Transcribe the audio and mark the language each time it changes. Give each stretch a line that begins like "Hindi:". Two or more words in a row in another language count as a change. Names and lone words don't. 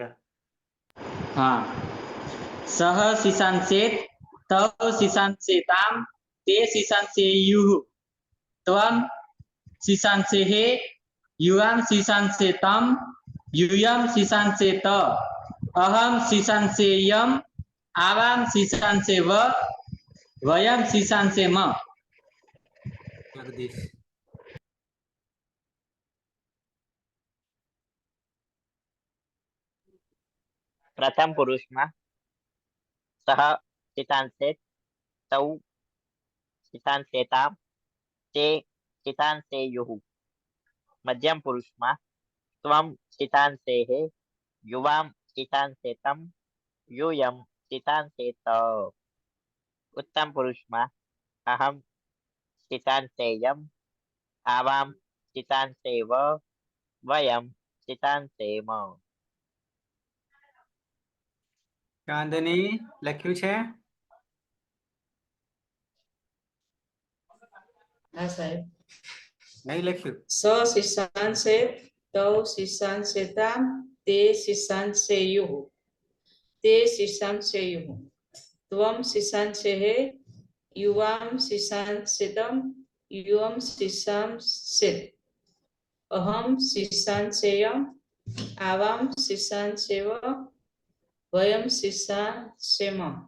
Sanskrit: हाँ सह शिशांसेत तौ शिशांसेताम ते शिशांसेयुः त्वं शिशांसेः युवां शिशांसेतम यूयं शिशांसेत अहं शिशांसेयम् आवां शिशांसेव वयं शिशांसेम જગદીશ
Gujarati: પ્રથમ પુરુષમાં
Sanskrit: સહ શિશાંસેત તૌ શિશાંસેતામ તે શિશાંસેયુઃ
Gujarati: મધ્યમ પુરુષમાં
Sanskrit: ત્વમ શિશાંસેઃ યુવામ શિશાંસેતમ यूयं शिशांसेत
Gujarati: ઉત્તમ પુરુષમાં
Sanskrit: अहं शिशांसेयम् आवां शिशांसेव वयं शिशांसेम
Gujarati: ચાંદની લખ્યું છે હા સાહેબ નહીં લખ્યું
Sanskrit: સ શિશાંસેત તૌ શિશાંસેતામ તે શિશાંસેયુઃ તે શિશાંસેયુઃ ત્વમ શિશાંસેઃ યુવાં શિશાંસેતમ યુવં શિશાંસેત અહં શિશાંસેયम् આવાં શિશાંસેવ વયં શિશાંસેમ